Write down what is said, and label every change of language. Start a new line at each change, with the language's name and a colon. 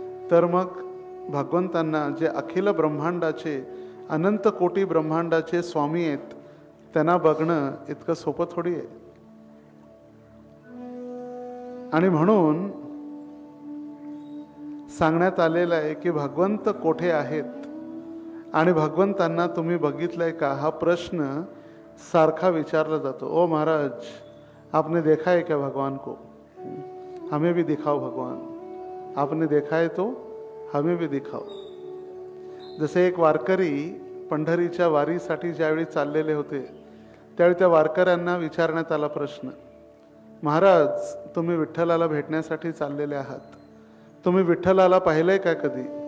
Marathi: तर मग भगवंतांना, जे अखिल ब्रह्मांडाचे, अनंत कोटी ब्रह्मांडाचे स्वामी आहेत, त्यांना बघणं इतकं सोपं थोडी आहे. आणि म्हणून सांगण्यात आलेलं आहे की भगवंत कोठे आहेत आणि भगवंतांना तुम्ही बघितलंय का? हा प्रश्न सारखा विचारला जातो.
Hindi: ओ महाराज, आपने देखा है क्या भगवान को? हमें भी दिखाओ भगवान. आपने देखा है तो हमें भी दिखाओ.
Marathi: जसे एक वारकरी पंढरीच्या वारीसाठी ज्यावेळी चाललेले होते त्यावेळी त्या वारकऱ्यांना विचारण्यात आला प्रश्न, महाराज तुम्ही विठ्ठलाला भेटण्यासाठी चाललेले आहात, तुम्ही विठ्ठलाला पाहिलंय का कधी?